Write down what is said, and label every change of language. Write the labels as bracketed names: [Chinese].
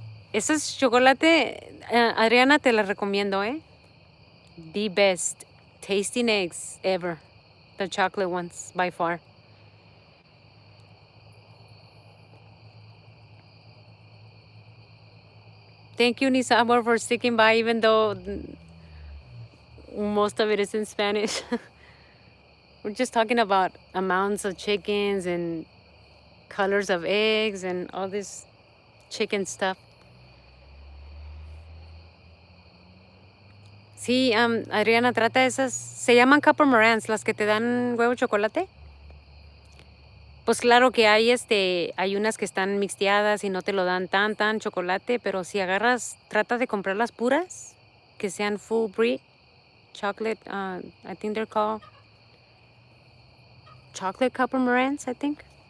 [Spanish] Ese es chocolate, Adriana, te la recomiendo, ¿eh? [English] The best tasting eggs ever. The chocolate ones, by far. Thank you, Nisabu, for sticking by, even though most of it is in Spanish. We're just talking about amounts of chickens and colors of eggs and all this chicken stuff. [Spanish] Sí, Adriana, trata esas. Se llaman Copper Morans, las que te dan huevo chocolate. Pues claro que hay unas que están mixteadas y no te lo dan tan chocolate, pero si agarras, trata de comprar las puras, que sean [English] full breed chocolate. I think they're called chocolate Copper Morans, I think.